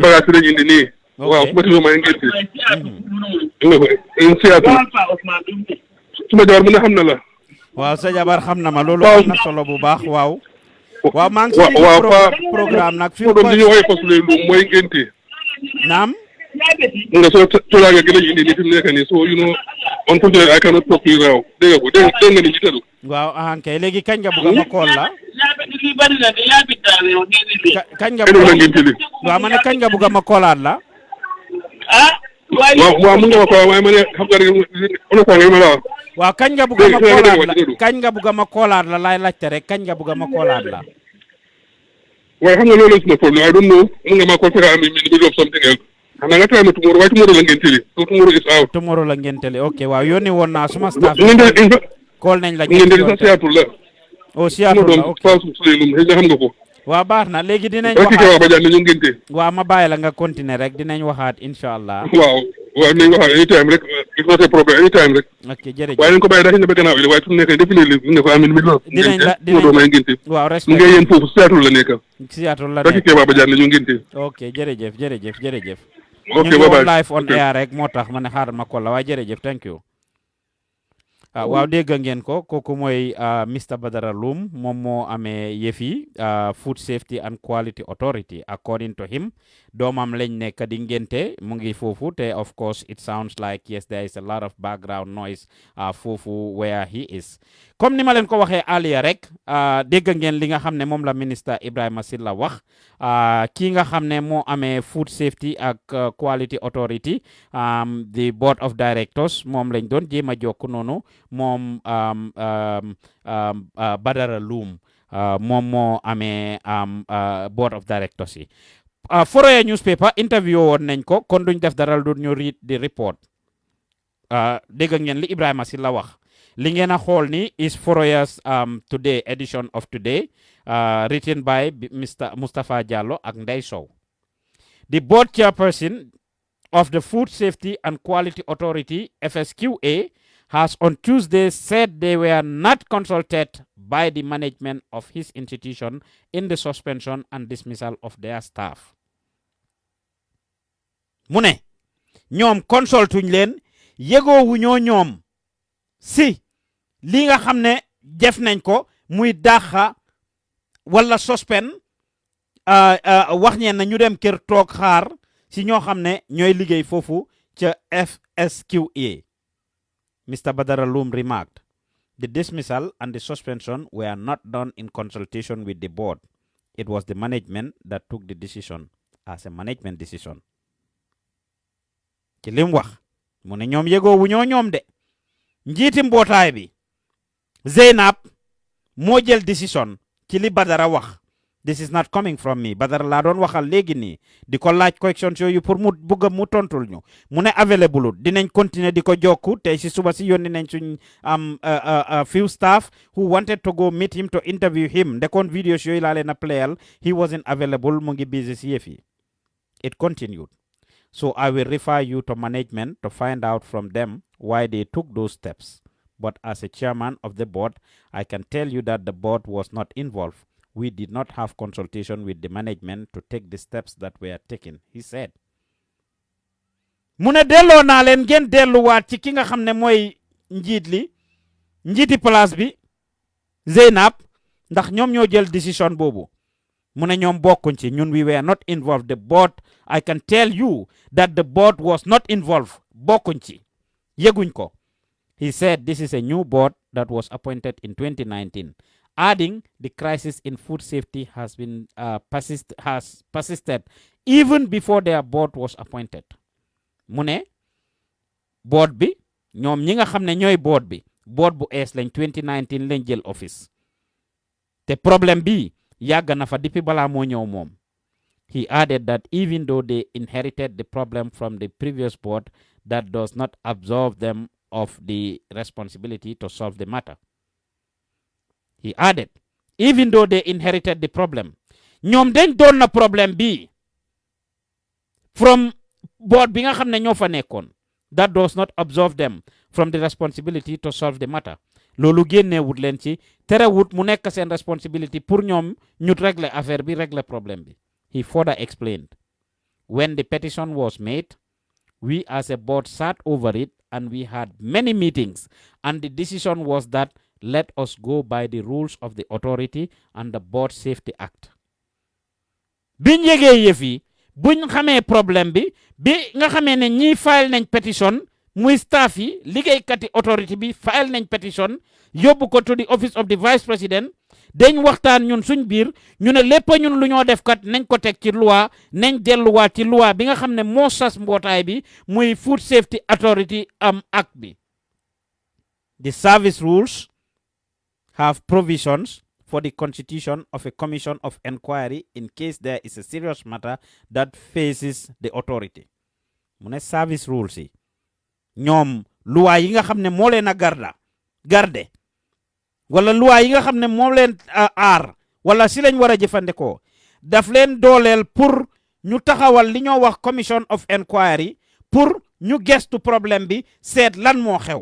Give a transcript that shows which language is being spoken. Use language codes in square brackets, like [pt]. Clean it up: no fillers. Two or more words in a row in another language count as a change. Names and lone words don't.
[wo] bagage lañ indi nii waaw suma doom mooy ngénte [en] in Seattle [wo] suma jabar mu ne xam na la waaw sa jabar xam na ma loolu am na solo bu baax waaw maa ngi ci programme nag fi doom ñu woy fas lu mooy ngénte naam nga so tolaaga gi lañ indi ni fi mu nekk nii [en] so you know unfortunately I cannot talk to you now [wo] dégg nga ni ci telu waaw kay léegi kañ nga bëgg ma call la kañ nga waaw ma ne kañ nga bëgg ma koolaat la waaw mun nga ma ko waaye ma ne xam nga rek ono sa nga ma la waaw kañ nga bëgg ma koolaat la kañ nga bëgg ma koolaat la laay laajte rek kañ nga bëgg ma koolaat la waaye xam nga loolu suma problème [en] I don't know [wo] mun nga ma ko fekk am [en] in the middle of something else [wo] xanaa nga try ma tomorrow waaye tomorrow la ngeen tëli [en] so tomorrow is out [wo] tomorrow la ngeen tëli ok waaw yónni woon naa suma staff call nañ la ngeen tëli sa Seattle la Seattle la ok xam nga ko waaw baax na léegi dinañ waxaat ba jàll ñu ngénte waaw ma bàyyi la nga continuer rek dinañ waxaat [ar] insha allah [wo] waaw nañ waxaat anytime rek [en] it's not a problem [wo] anytime rek ok jërëjëf waaye nañ ko bàyyi dax na ba gannaaw waaye su nekk definitely ne ko amin mi lo dinañ may ngénte waaw mu ngi yéen foofu Seattle la nekk Seattle la nekk ba jàll ñu ngénte ok jërëjëf ok ñu ngi [en] live on air [wo] rek moo tax ma ne xaaral ma ko la waaye jërëjëf [en] thank you [wo] waaw dégg ngeen ko kooku mooy Mr Badara Loom moom moo amee yëfi Food Safety and Quality Authority [en] according to him [wo] doomam lañ nekk di ngénte mu ngi foofu te [en] of course it sounds like yes there is a lot of background noise [wo] foofu [en] where he is [wo] comme ni ma leen ko waxee earlier rek dégg ngeen li nga xam ne moom la ministre Ibrahima Silla wax kii nga xam ne moo amee Food Safety ak Quality Authority [en] the board of directors [wo] moom lañ doon jéem a jokk noonu moom Badara Loom moom moo amee [en] board of directors [wo] yi Foroyaa newspaper interview woon nañ ko kon duñ def dara du ñu [en] read the report [wo] dégg ngeen li Ibrahima Silla wax li ngeen a xool ni [en] is Foroyaa's today edition of today written by Mr Mustapha Jallow [wo] ak Ndey Sow. [en] The board chairperson of the Food Safety and Quality Authority FSQA has on Tuesday said they were not consulted by the management of his institution in the suspension and dismissal of their staff. [wo] mu ne ñoom consultuñ leen yëgoowu ñoom si li nga xam ne def nañ ko muy dàqa wala suspend wax ñeen na ñu dem kër toog xaar si ñoo xam ne ñooy liggéey foofu ca FSQA. [en] Mr. Badara Loom remarked, the dismissal and the suspension were not done in consultation with the board. It was the management that took the decision as a management decision. [wo] Ci lim wax mu ne ñoom yëgoo wu ñoom de njiiti mbootaay bi Zeynab moo jël decision ci li Badara wax. [en] This is not coming from me. [wo] Badara laa doon waxal léegi nii di ko laaj questions yooyu pour mu bugg mu tontul ñu mu ne available dinañ continuer di ko jokku tey si suba si yónni nañ suñ [en] few staff who wanted to go meet him to interview him [wo] ndekoon videos yooyu laa leen a playal [en] he wasn't available [wo] mu ngi busy si yëf yi. [en] It continued. So I will refer you to management to find out from them why they took those steps. But as a chairman of the board, I can tell you that the board was not involved. We did not have consultation with the management to take the steps that were taken, he said. [wo] Mune delloo naa leen ngeen delluwaat ci ki nga xam ne mooy njiiti place bi Zeynab ndax ñoom ñoo jël décision boobu. Mune ñoom bokkuñ ci ñun [en] we were not involved. The board, I can tell you that the board was not involved. [wo] Bokkuñ ci yëguñ ko. [en] He said this is a new board that was appointed in 2019, adding the crisis in food safety has been persisted even before their board was appointed. [wo] Mune board bi ñoom ñi nga xam ne ñooy board bu ees lañ 2019 lañ jël office te problème bi yàgg na fa depuis balaa moo ñëw moom. [en] He added that even though they inherited the problem from the previous board, that does not absolve them of the responsibility to solve the matter. He added, even though they inherited the problem, [wo] ñoom dañ doon na problème bi [en] from board [wo] bi nga xam ne ñoo fa nekkoon. [en] That does not absolve them from the responsibility to solve the matter. [wo] Loolu génneewut leen ci terewut mu nekk seen responsibility pour ñoom ñu [fr] régler affaire [wo] bi régler problème bi. [en] He further explained, when the petition was made, we as a board sat over it and we had many meetings, and the decision was that let us go by the rules of the authority and the Board Safety Act. [wo] Biñ yégee yëf yi buñ xamee problème bi nga xamee ne ñi file nañ petition muy staff yi liggéeykati authority bi file nañ petition yóbbu ko [en] to the office of the vice president [wo] dañ waxtaan ñun suñ biir ñu ne lépp ñun lu ñoo def kat nañ ko teg ci loi nañ delluwaat ci loi bi nga xam ne moo sas mbootaay bi muy Food Safety Authority Act bi. [en] The service rules have provisions for the constitution of a commission of inquiry in case there is a serious matter that faces the authority. [wo] Mu ne [en] service rules [wo] yi ñoom loi yi nga xam ne moo leen a garde wala loi yi nga xam ne moo leen aar wala si lañ war a jëfandikoo daf leen dooleel pour ñu taxawal li ñoo wax [en] commission of inquiry [wo] pour ñu gestu problème bi seet lan moo xew.